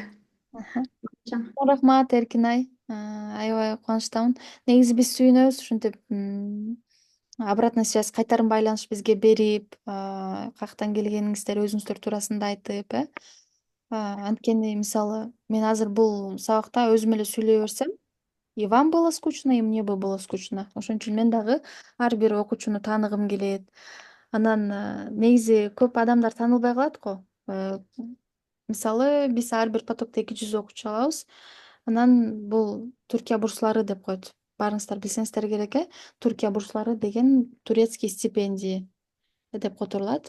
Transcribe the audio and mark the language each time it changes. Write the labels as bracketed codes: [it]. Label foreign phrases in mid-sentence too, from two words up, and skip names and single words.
[ky] Чоң рахмат, Эркинай. Аябай кубанычтамын. Негизи биз сүйүнөбүз ушинтип [ru] обратный связь, [ky] кайтарым байланыш бизге берип, каяктан келгениңиздер өзүңүздөр туурасында айтып, анткени мисалы мен азыр бул сабакта өзүм эле сүйлөй берсем, [ru] и вам было скучно, и мне бы было скучно. [ky] Ошон үчүн мен дагы ар бир окуучуну тааныгым келет. Анан негизи көп адамдар таанылбай калат го. Мисалы биз ар бир потокто 200 окуучу алабыз. Анан бул Туркия бурслары деп коет. Баарыңыздар билсеңиздер керек, Туркия бурслары деген [ru] турецкий стипендия [ky] деп которулат.